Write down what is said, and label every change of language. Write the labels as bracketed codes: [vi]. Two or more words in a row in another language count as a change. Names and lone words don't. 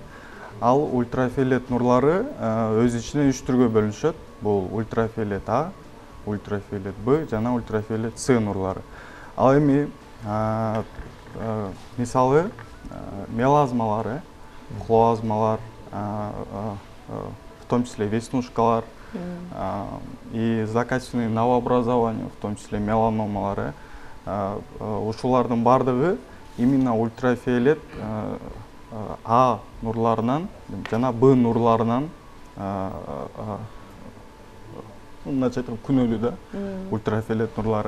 [ky] Ал ультрафиолет нурлары өз ичинен 3 түргө бөлүнүшөт. Бул ультрафиолет А, ультрафиолет Б жана ультрафиолет С нурлары. Ал эми мисалы мелазмалар, хлоазмалар, [ru] в том числе [ky] веснушкалар [ru] и злокачественные новообразования, в том числе [ky] меланомалар, ушулардын бардыгы именно ультрафиолет А нурларынан жана Б нурларынан мындайча айтканда күнөөлүү да, ультрафиолет нурлары.